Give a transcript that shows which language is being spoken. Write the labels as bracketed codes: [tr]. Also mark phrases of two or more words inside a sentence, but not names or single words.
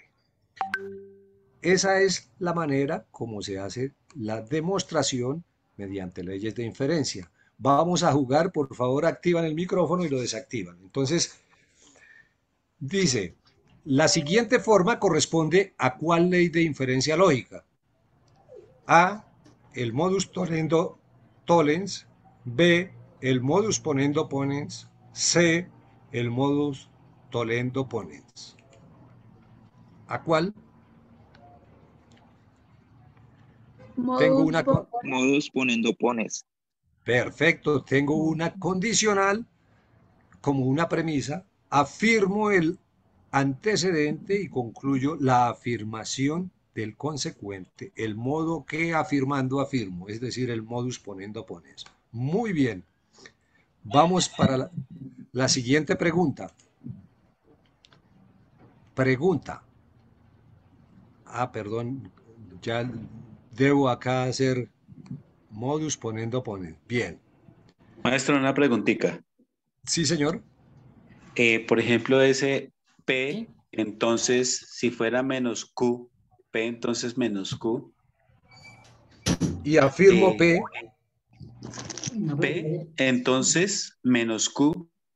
[es] Esa es la manera como se hace la demostración mediante leyes de inferencia. Vamos a jugar, por favor, activan el micrófono y lo desactivan. Entonces, dice, la siguiente forma corresponde a ¿cuál ley de inferencia lógica? A, el [la] modus tollendo tollens, [es] B, el [la] modus ponendo ponens, [es] C, el [la] modus tollendo ponens. [es] ¿A cuál? Tengo una [la] modus ponendo ponens. [es] Perfecto, tengo una condicional como una premisa, afirmo el antecedente y concluyo la afirmación del consecuente, el modo que afirmando afirmo, es decir, el [la] modus ponendo ponens. [es] Muy bien. Vamos para la siguiente pregunta. Pregunta. Perdón, ya debo acá hacer [la] modus ponendo ponens. [es] Bien. Maestro, una preguntita. Sí, señor. Por ejemplo, ese P, entonces, si fuera menos Q, P entonces menos Q. Y afirmo P. P, entonces, menos Q.